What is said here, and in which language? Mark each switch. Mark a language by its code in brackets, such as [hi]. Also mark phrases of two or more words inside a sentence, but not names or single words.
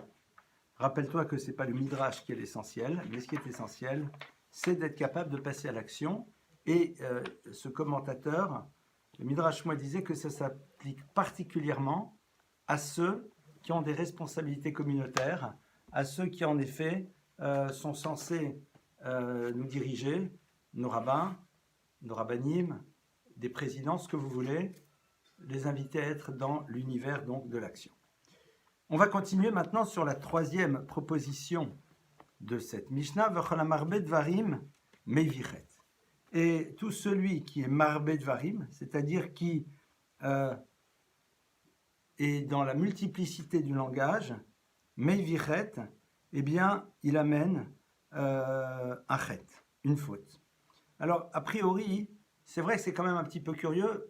[fr] Rappelle-toi que ce n'est pas le Midrash qui est l'essentiel, mais ce qui est essentiel, c'est d'être capable de passer à l'action, et ce commentateur, le Midrash, moi, disait que ça s'applique particulièrement à ceux qui ont des responsabilités communautaires, à ceux qui en effet sont censés nous diriger, nos rabbins, nos rabbinim, des présidents, ce que vous voulez, les inviter à être dans l'univers donc de l'action. On va continuer maintenant sur la troisième proposition de cette Mishnah, [he] וכל המרבה דברים מביא חטא. [fr] Et tout celui qui est [he] מרבה דברים, [fr] c'est-à-dire qui est dans la multiplicité du langage, meivichet, eh bien, il amène un chet, une faute. Alors, a priori, c'est vrai que c'est quand même un petit peu curieux.